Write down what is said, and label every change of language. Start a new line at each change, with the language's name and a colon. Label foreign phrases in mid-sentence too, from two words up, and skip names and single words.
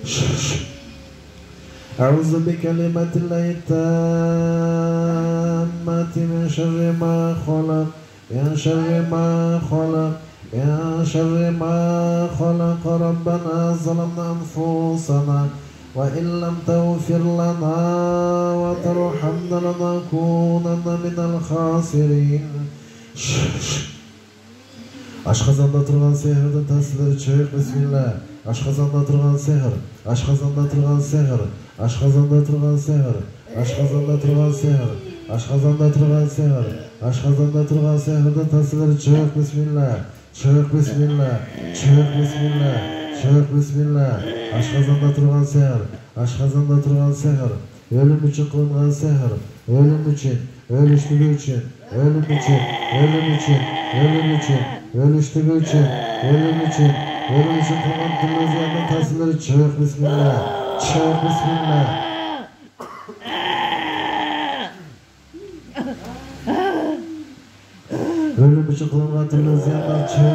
Arabic: أعوذ بكلمات الله التامة من شر ما خلق من شر ما خلق من شر ما خلق. ربنا ظلمنا أنفسنا وإن لم تغفر لنا وترحمنا لنكونن من الخاسرين.
Kazakh: Ашқазанда тұрған сиқырдың тәсілі чөйік. Бисмилла. Ашқазанда тұрған сиқыр. Ашқазанда тұрған сиқыр. Ашқазанда тұрған сиқыр. Ашқазанда тұрған сиқыр. Ашқазанда тұрған сиқыр. Ашқазанда тұрған сиқырдың тәсілі чөйік. Бисмилла. Чөйік. Бисмилла. Чөйік. Бисмилла. Чөйік. Бисмилла. Ашқазанда тұрған сиқыр. Ашқазанда тұрған сиқыр. Өлім үшін қылынған сиқыр. Өлім үшін. Өліштігі үшін. Өлім үшін. Өлім үшін. Өлім үшін.
Turkish: Ölüştüğü için, ölüm için, ölüm için kılman türlü ziyanın təsirleri çık. Bismillah, çık. Bismillah. Ölüm için kılman türlü ziyanlar çık.